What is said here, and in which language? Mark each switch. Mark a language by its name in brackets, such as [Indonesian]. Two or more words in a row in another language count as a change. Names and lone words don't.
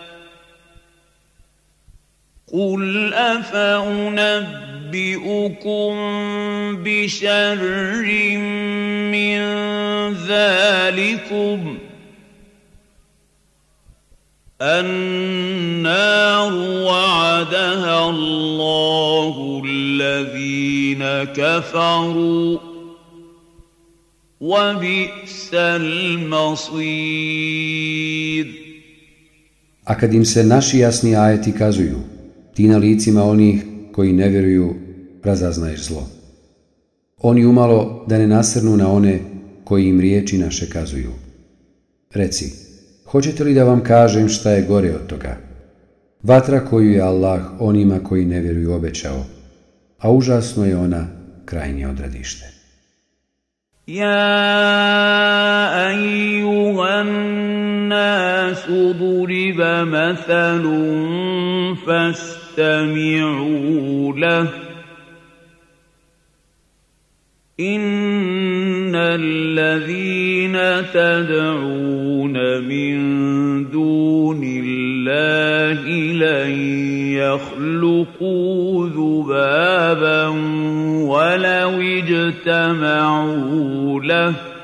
[Arabic] قُلْ أَفَأُنَبِّئُكُم بِشَرٍّ مِّن ذَلِكُمْ النَّارُ وَعَدَهَا اللَّهُ الَّذِينَ كَفَرُوا وَبِئْسَ الْمَصِيرُ. [Bosnian] A kad im se naši jasni ajeti kazuju, ti na licima onih koji ne vjeruju razaznaješ zlo. Oni umalo da ne nasrnu na one koji im riječi naše kazuju. Reci, hoćete li da vam kažem šta je gore od toga? Vatra koju je Allah onima koji ne vjeruju obećao, a užasno je ona krajnje odredište. [Arabic] يا أيها الناس ضرب مثل فاستمعوا له. إن الذين تدعون من دون الله لن يخلقوا ذبابا ولو اجتمعوا له